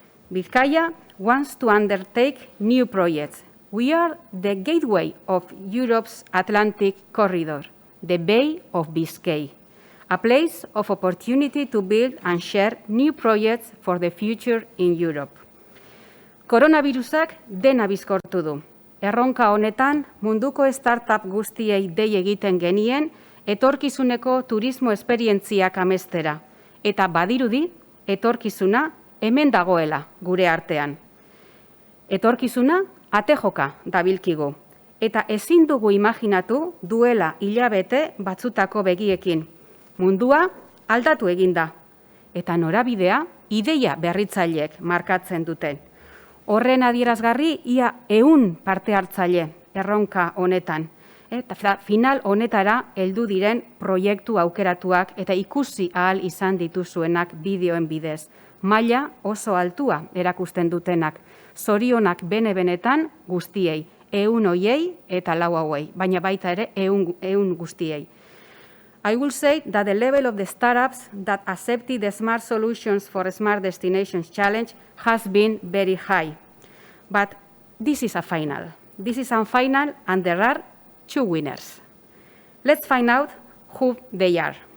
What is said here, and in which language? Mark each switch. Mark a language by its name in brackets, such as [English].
[English] Bizkaia wants to undertake new projects. We are the gateway of Europe's Atlantic corridor, the Bay of Biscay, a place of opportunity to build and share new projects for the future in Europe. [Basque] Koronavirusak dena bizkortu du. Erronka honetan munduko startup guztiei dei egiten genien etorkizuneko turismo esperientziak amestera, eta badirudi etorkizuna hemen dagoela gure artean. Etorkizuna atejoka dabilkigu, eta ezin dugu imaginatu duela hilabete batzutako begiekin. Mundua aldatu eginda, eta norabidea ideia berritzaileek markatzen duten. Horren adierazgarri ia 100 parte hartzaile erronka honetan, eta final honetara heldu diren proiektu aukeratuak eta ikusi ahal izan dituzuenak bideoen bidez. Maila oso altua erakusten dutenak, zorionak bene-benetan guztiei, 100 hoiei eta 4 hauei, baina baita ere 100 guztiei. [English] I will say that the level of the startups that accepted the Smart Solutions for Smart Destinations Challenge has been very high. But this is a final. This is a final, and there are 2 winners. Let's find out who they are.